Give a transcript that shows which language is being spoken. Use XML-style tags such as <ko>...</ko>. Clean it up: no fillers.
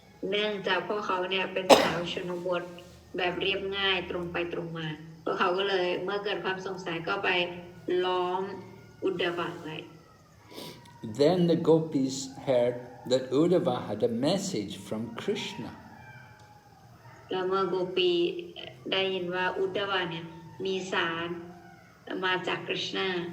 <th>เนื่องจากพวกเขาเนี่ยเป็นสาวชนบทแบบเรียบง่ายตรงไปตรงมาพวกเขาก็เลยเมื่อเกิดความสงสัยก็ไปล้อมอุดดาวาไว้</th> <en>Then the gopis heard that Uddhava had a message from Krishna.</en> <th>แล้วเมื่อโกปีได้ยินว่าอุดดาวาเนี่ยมีสารมาจากคริชนา</th>